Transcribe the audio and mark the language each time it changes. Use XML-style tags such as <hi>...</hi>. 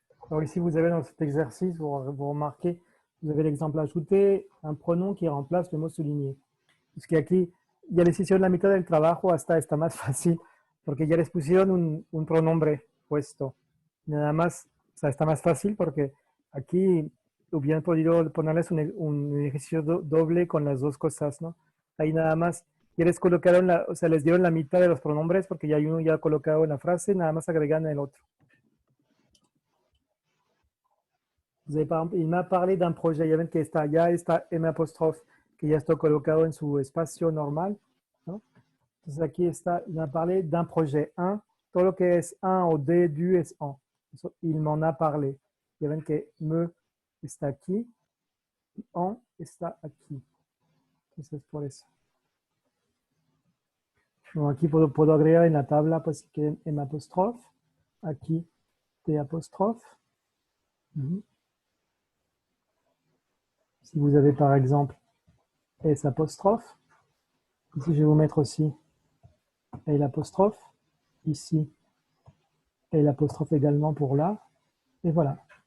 <fr>Alors ici, vous avez dans cet exercice, vous remarquez, vous avez l'exemple ajouté, un pronom qui remplace le mot souligné.</fr> <es>Es que aquí ya les hicieron la mitad del trabajo, hasta está más fácil, porque ya les pusieron un pronombre puesto. Nada más, o sea, está más fácil porque aquí hubieran podido ponerles un ejercicio doble con las dos cosas, ¿no? Ahí nada más, ya les colocaron, o sea, les dieron la mitad de los pronombres porque ya hay uno ya colocado en la frase, nada más agregan el otro.</es> <fr>Vous avez, par exemple, il m'a parlé d'un projet,</fr> <es>ya ven que está, ya está M apóstrofe, que ya está colocado en su espacio normal, ¿no? Entonces aquí está,</es> <fr>il m'a parlé d'un projet</fr> <es>1, todo lo que es 1 o D, du es en.</es> <fr>Il m'en a parlé.</fr> <es>Ya ven que me está aquí, y en está aquí. Entonces por eso. Bueno, aquí puedo agregar en la tabla, pues si quieren M apóstrofe, aquí T apóstrofe.</es> <fr>Si vous avez par exemple S apostrophe, ici je vais vous mettre aussi L apostrophe, ici L apostrophe également pour là, et voilà.</fr>